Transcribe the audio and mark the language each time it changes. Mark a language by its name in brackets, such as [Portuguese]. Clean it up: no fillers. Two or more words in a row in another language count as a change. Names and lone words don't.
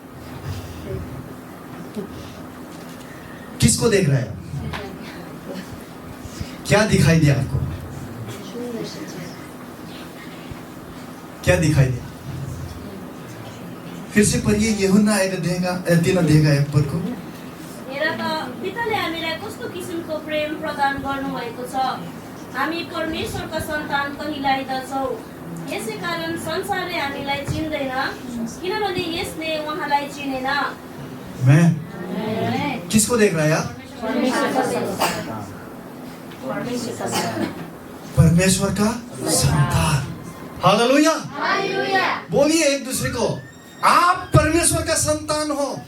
[Hindi] किसको देख रहे हैं आप? क्या दिखाई दिया आपको? क्या दिखाई दिया? फिर से पढ़िए, यूहन्ना 3:1 को। [Nepali] हेर त पिताले हामीलाई कस्तो किसिमको प्रेम प्रदान गर्नुभएको छ, हामी परमेश्वरका सन्तान कहिलाइदछौँ। यसै कारण संसारले हामीलाई चिन्दैन, किनभने यसले उहाँलाई चिनेन। [Hindi] मैं किसको देख रहा है आप? परमेश्वर का संतान। हालेलुया। बोलिए एक दूसरे को, आप परमेश्वर का संतान हो।